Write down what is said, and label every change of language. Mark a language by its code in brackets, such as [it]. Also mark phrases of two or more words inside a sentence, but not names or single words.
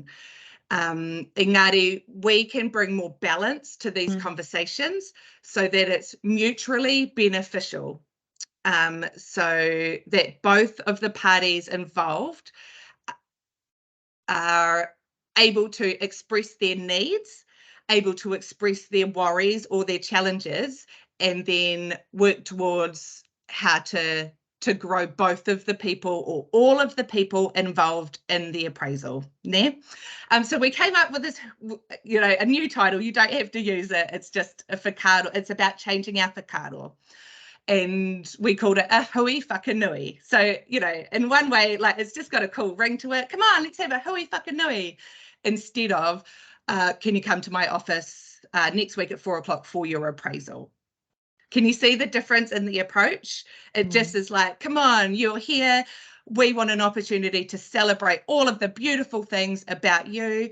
[en] Engari, we can bring more balance to these conversations so that it's mutually beneficial, so that both of the parties involved are able to express their needs, able to express their worries or their challenges, and then work towards how to grow both of the people or all of the people involved in the appraisal. So we came up with this, a new title. You don't have to use it. It's just a whakaaro. It's about changing our whakaaro. And we called it a [mi] hui whakanui. [en] So, in one way, like, it's just got a cool ring to it. Come on, let's have a [mi] hui whakanui [en] instead of, can you come to my office next week at 4 o'clock for your appraisal? Can you see the difference in the approach? It just is like, come on, you're here. We want an opportunity to celebrate all of the beautiful things about you.